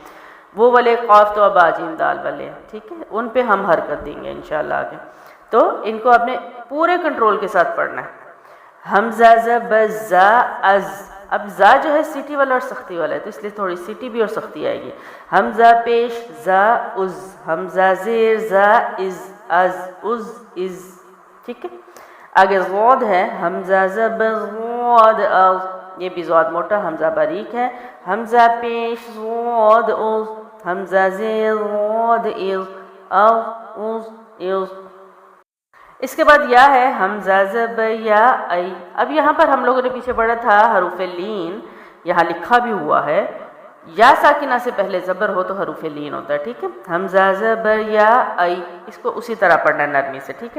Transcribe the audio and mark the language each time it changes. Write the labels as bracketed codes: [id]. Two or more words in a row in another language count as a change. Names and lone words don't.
[ur] وہ والے قاف تو اب جیم دال والے ہیں، ٹھیک ہے، ان پہ ہم حرکت دیں گے انشاءاللہ آگے. تو ان کو آپ نے پورے کنٹرول کے ساتھ پڑھنا ہے. حمزہ زبر زا از، اب زا جو ہے سیٹی والا اور سختی والا ہے، تو اس لیے تھوڑی سیٹی بھی اور سختی آئے گی. حمزہ پیش زا از، حمزہ زیر زا از، از از از، ٹھیک ہے. آگے ضاد ہے. حمزہ زبر ضاد از، یہ بھی ضاد موٹا، حمزہ باریک ہے. حمزہ پیش ضاد از، حمزہ زیر ضاد از، از از از. اس کے بعد یا ہے. حمزہ زبر یا ای. اب یہاں پر ہم لوگوں نے پیچھے پڑھا تھا حروف لین، یہاں لکھا بھی ہوا ہے یا ساکنہ سے پہلے زبر ہو تو حروف لین ہوتا ہے، ٹھیک ہے. حمزہ زبر یا ای، اس کو اسی طرح پڑھنا ہے نرمی سے، ٹھیک ہے.